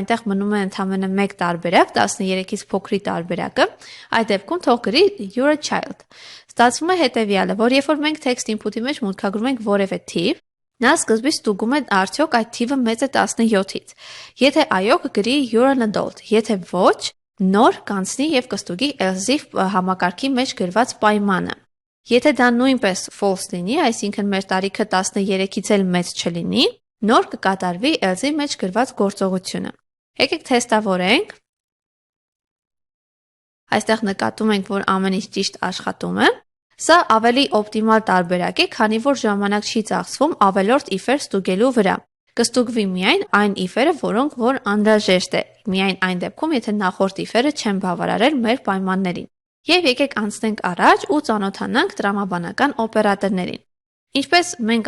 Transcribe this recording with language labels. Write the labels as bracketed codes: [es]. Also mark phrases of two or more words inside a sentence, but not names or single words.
[hy] այնտեղ մնում է ընդամենը մեկ տարբերակ, 13-ից փոքրի տարբերակը, այդ դեպքում թող գրի [en] you're a child։ [hy] Ստացվում է հետևյալը, որ երբ որ մենք [en] text input- [hy] ի մեջ մուտքագրում ենք որևէ թիվ, նա սկզբից ստուգում է արդյոք այդ թիվը մեծ է 17-ից։ Եթե այո, կգրի [en] you're an adult, [hy] եթե ոչ, նոր կանցնի եւ կստուգի [en] else if [hy] համակարգի մեջ գրված պայմանը։ Եթե դա նույնպես false լինի, այսինքն մեր տարիքը 13-ից էլ մեծ չլինի, նոր կկատարվի else-ի մեջ գրված գործողությունը։ Եկեք թեստավորենք։ Այստեղ նկատում ենք, որ ամեն ինչ ճիշտ աշխատում է։ Սա ավելի օպտիմալ տարբերակ է, քանի որ ժամանակ չի ծախսվում ավելորդ if-եր ստուգելու վրա։ Կստուգվի միայն այն if-երը, որոնք որ անհրաժեշտ է, միայն այն դեպքում, եթե նախորդ if-երը չեն բավարարել մեր պայմաններին։ Եվ եկեք անցնենք առաջ ու ծանոթանանք տրամաբանական օպերատորներին։ Ինչպես մենք